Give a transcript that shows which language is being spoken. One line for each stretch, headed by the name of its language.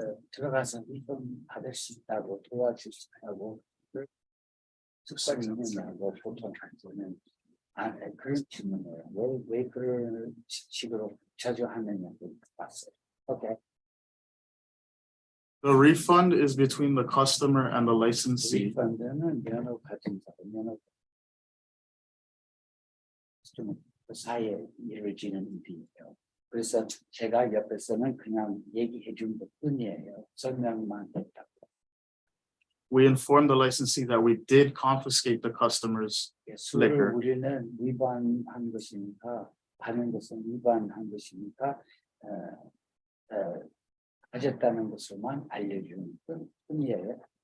Korean: 들어가서 리펀드 받을 수 있다고 도와줄 수 있다고 습관이 있느냐고 보통 저는 그런 질문을 왜 그런 식으로 자주 하느냐고 봤어요.
English: Okay. The refund is between the customer and the licensee.
Korean: 리펀드는 면허 가진 사람, 면허 그 사이에 이루어지는 일이에요. 그래서 제가 옆에서는 그냥 얘기해 준 것뿐이에요. 설명만 했다고.
English: We informed the licensee that we did confiscate the customer's
Korean: 술을
English: liquor.
Korean: 우리는 위반한 것이니까 하는 것은 위반한 것이니까 가졌다는 것을만 알려주는 뿐이에요.